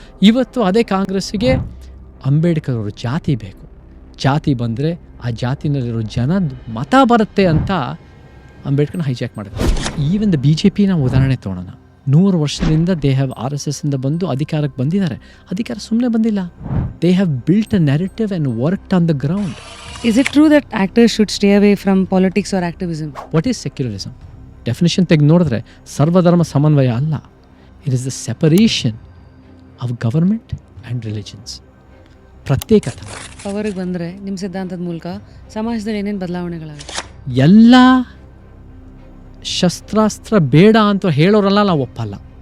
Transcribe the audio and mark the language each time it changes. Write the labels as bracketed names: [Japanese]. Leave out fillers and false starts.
[Kannada] ಇವತ್ತು ಅದೇ ಕಾಂಗ್ರೆಸ್ಸಿಗೆ ಅಂಬೇಡ್ಕರ್ ಅವರು ಜಾತಿ ಬೇಕು, ಜಾತಿ ಬಂದರೆ ಆ ಜಾತಿನಲ್ಲಿರೋ ಜನದ ಮತ ಬರುತ್ತೆ ಅಂತ ಅಂಬೇಡ್ಕರ್ನ ಹೈಜಾಕ್ ಮಾಡಿದ್ರು. [English] even the [Kannada] BJP ನಾವು ಉದಾಹರಣೆ ತೊಗೊಳ್ಳೋಣ. 100 ವರ್ಷದಿಂದ [English] they have [Kannada] RSS ಇಂದ ಬಂದು ಅಧಿಕಾರಕ್ಕೆ ಬಂದಿದ್ದಾರೆ. ಅಧಿಕಾರ ಸುಮ್ಮನೆ ಬಂದಿಲ್ಲ. [English] They have built a narrative and worked on the ground. Is it true that actors should stay away from politics or activism? What is secularism? Definition [Kannada] ತೆಗೆದು ನೋಡಿದ್ರೆ ಸರ್ವಧರ್ಮ ಸಮನ್ವಯ ಅಲ್ಲ. [English] It is the separation of government and religions. [Kannada] ಪ್ರತ್ಯೇಕತೆ. ಪವರಿಗೆ ಬಂದರೆ ನಿಮ್ಮ ಸಿದ್ಧಾಂತದ ಮೂಲಕ ಸಮಾಜದಲ್ಲಿ ಏನೇನು ಬದಲಾವಣೆಗಳಾಗುತ್ತೆ? ಎಲ್ಲ ಶಸ್ತ್ರಾಸ್ತ್ರ ಬೇಡ ಅಂತ ಹೇಳೋರಲ್ಲ ನಾವು ಒಪ್ಪಲ್ಲ.